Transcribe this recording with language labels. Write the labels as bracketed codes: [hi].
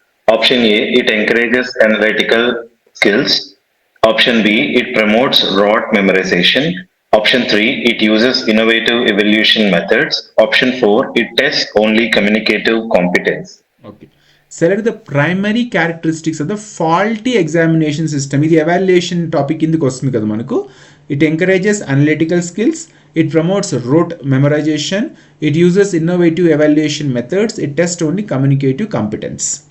[en] Option A, it encourages analytical skills. Option B, it promotes rote memorization. Option 3, it uses innovative evaluation methods. Option 4, it tests only communicative competence. Okay. Select the primary characteristics of the faulty examination system. [te] ఇది [en] evaluation topic [te] కిందకి వస్తుంది కదా మనకు. [en] It encourages analytical skills. It promotes rote memorization. It uses innovative evaluation methods. It tests only communicative competence.